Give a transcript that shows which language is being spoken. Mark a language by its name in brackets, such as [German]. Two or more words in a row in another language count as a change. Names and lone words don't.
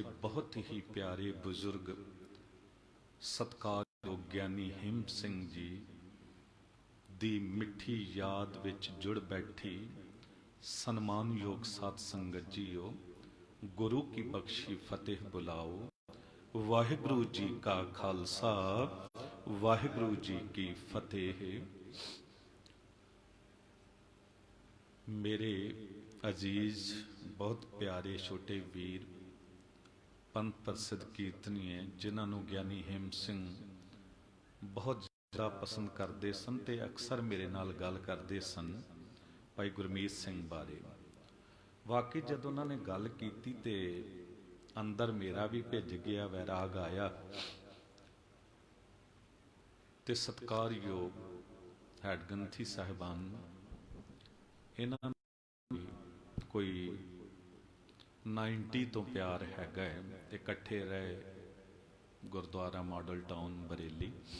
[Punjabi] ਬਹੁਤ ਹੀ ਪਿਆਰੇ ਬਜ਼ੁਰਗ ਸਤਿਕਾਰਯੋਗ ਗਿਆਨੀ ਹੇਮ ਸਿੰਘ ਜੀ ਦੀ ਮਿੱਠੀ ਯਾਦ ਵਿੱਚ ਜੁੜ ਬੈਠੀ ਸਨਮਾਨ ਯੋਗ ਸਾਧ ਸੰਗਤ ਜੀਓ, ਗੁਰੂ ਕੀ ਬਖ਼ਸ਼ੀ ਫ਼ਤਿਹ ਬੁਲਾਓ। ਵਾਹਿਗੁਰੂ ਜੀ ਕਾ ਖ਼ਾਲਸਾ, ਵਾਹਿਗੁਰੂ ਜੀ ਕੀ ਫ਼ਤਿਹ। ਮੇਰੇ ਅਜ਼ੀਜ਼ ਬਹੁਤ ਪਿਆਰੇ ਛੋਟੇ ਵੀਰ ਪੰਥ ਪ੍ਰਸਿੱਧ ਕੀਰਤਨੀਏ ਜਿਨ੍ਹੋਂਨੇ ਗਿਆਨੀ ਹੇਮ ਸਿੰਘ ਬਹੁਤ ਜ਼ਿਆਦਾ ਪਸੰਦ ਕਰਤੇ ਸਨ ਤੇ ਅਕਸਰ ਮੇਰੇ ਨਾਲ ਗੱਲ ਕਰਤੇ ਸਨ ਭਾਈ ਗੁਰਮੀਤ ਸਿੰਘ ਬਾਰੇ। ਵਾਕਈ ਜਬ ਉਨ੍ਹੋਂਨੇ ਗੱਲ ਕੀ ਤੇ ਅੰਦਰ ਮੇਰਾ ਭੀ ਭਿੱਜ ਗਿਆ, ਵੈਰਾਗ ਆਇਆ ਤੇ ਸਤਿਕਾਰਯੋਗ ਹੈੱਡ ਗ੍ਰੰਥੀ ਸਾਹਿਬਾਨ ਇਨ੍ਹਾਂ ਕੋਈ 90 ਤੋ ਪਿਆਰ ਹੈਗਾ ਹੈ, ਇਕੱਠੇ ਰਹੇ ਗੁਰਦੁਆਰਾ ਮਾਡਲ ਟਾਊਨ ਬਰੇਲੀ।